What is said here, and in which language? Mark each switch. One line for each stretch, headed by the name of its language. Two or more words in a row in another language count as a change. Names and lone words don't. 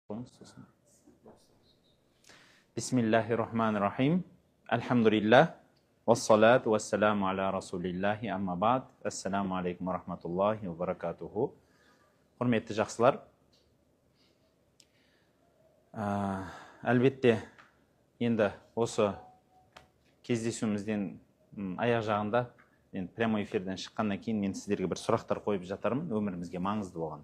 Arabic: بسم الله الرحمن الرحيم. الحمد لله. والصلاة والسلام على رسول الله أما بعد. السلام عليكم ورحمة الله وبركاته.
Kazakh: Құрметті жақсылар. Әлбетте, енді осы кездесуімізден аяқ жағында,
Russian: прямой эфирден
Kazakh: шыққаннан кейін мен сіздерге бір сұрақтар қойып жатармын, өмірімізге маңызды болған.